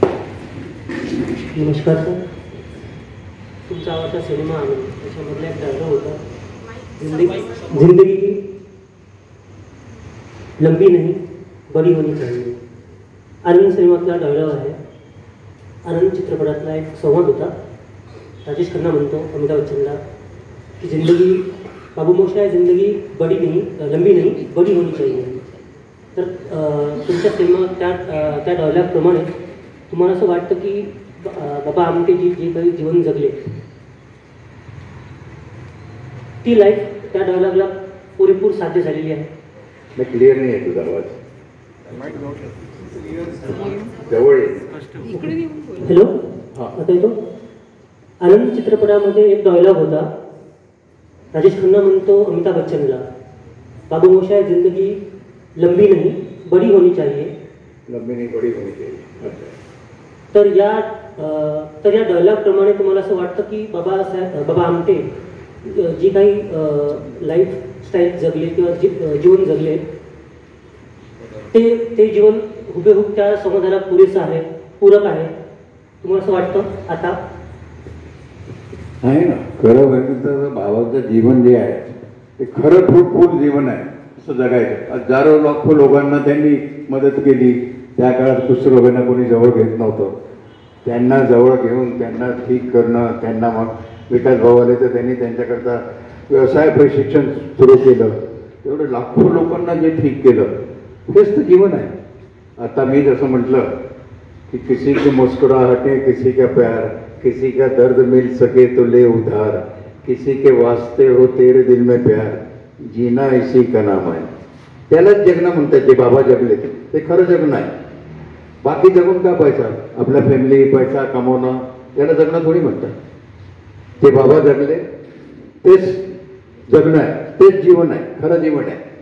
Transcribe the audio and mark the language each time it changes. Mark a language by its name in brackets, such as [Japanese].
[Marathi] नमस्कार सर. तुमचा आवडता सिनेमा आनंद, त्याच्यामधला एक डायलॉग होता, [Hindi] जिंदगी लंबी नहीं बड़ी होनी चाहिए. [Marathi] आनंद सिनेमातला डायलॉग आहे. आनंद चित्रपटातला एक संवाद होता. राजेश खन्ना म्हणतो अमिताभ बच्चनला की [Hindi] जिंदगी, बाबू मोशाय, जिंदगी बड़ी नहीं, लंबी नहीं बड़ी होनी चाहिए. [Marathi] तर तुमच्या सिनेमा त्या डायलॉगप्रमाणे तुम्हाला असं वाटतं की बाबा आमटे जे काही जीवन जगले ती लाईफ त्या डायलॉगला पुरेपूर साध्य झालेली आहे? क्लिअर नाही आहे तुझा आवाज. जवळ. हॅलो, आता येतो. आनंद चित्रपटामध्ये एक डायलॉग होता. राजेश खन्ना म्हणतो अमिताभ बच्चनला, [Hindi] बाबू मोशाय, जिंदगी लंबी नहीं बड़ी होनी चाहिए. लंबी नहीं बड़ी होनी चाहिए. [Marathi] तर या तर या डायलॉगप्रमाणे तुम्हाला असं वाटतं की बाबा आमटे जी काही लाईफस्टाईल जगले किंवा जीवन जगले ते जीवन हुबेहूब त्या समाजाला पुरेसं आहे, पूरक आहे, तुम्हाला असं वाटतं आता? आहे ना, खरं बघितलं भावाचं जीवन जे आहे ते खरं फ्रूटफुल जीवन आहे, असं जगायचं. हजारो लाखो लोकांना त्यांनी मदत केली. त्या काळात कुष्ठरोग्यांना कोणी जवळ घेत नव्हतं. त्यांना जवळ घेऊन त्यांना ठीक करणं, त्यांना मग विकास भाऊ आले तर त्यांनी त्यांच्याकरता व्यवसाय प्रशिक्षण सुरू केलं. एवढं लाखो लोकांना जे ठीक केलं हेच तर जीवन आहे. आता मी जसं म्हटलं कि [Hindi] किसी की मुस्कुराहटे किसी का प्यार, किसी का दर्द मिल सके तो ले उधार, किसी के वास्ते हो तेरे दिल में प्यार, जीना इसी का नाम [Marathi] आहे. त्यालाच जगणं म्हणतात. जे बाबा जगले ते खरं जगणं आहे. बाकी जगून का पैसा, आपल्या फॅमिली पैसा कमवणं त्याला जगणं थोडी म्हणतात. ते बाबा जगले तेच जगणं आहे, तेच जीवन आहे, खरं जीवन आहे.